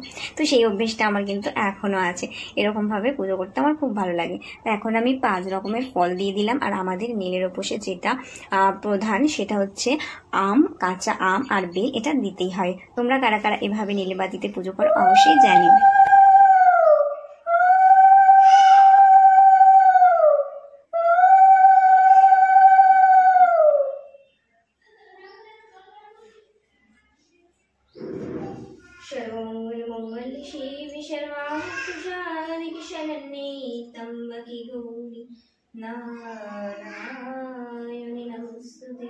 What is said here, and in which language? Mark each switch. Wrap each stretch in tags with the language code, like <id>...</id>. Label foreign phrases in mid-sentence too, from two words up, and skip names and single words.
<bn>তো সেই অভ্যেসটা আমার কিন্তু এখনো আছে। এরকম ভাবে পুজো করতে আমার খুব ভালো লাগে। তো এখন আমি 5 রকমের ফল দিয়ে দিলাম। আর আমাদের নীলের উপোসে যেটা প্রধান, সেটা হচ্ছে আম, কাঁচা আম আর বেল, এটা দিতেই হয়। তোমরা কারা কারা এভাবে নীলে বাতিতে পুজো করো অবশ্যই জানিও।</bn> <sa>सर्वमंगल मंगल शिव सर्वार्थ साधिके शरण्ये त्र्यंबके गौरी नारायणे नमोस्तुते।</sa>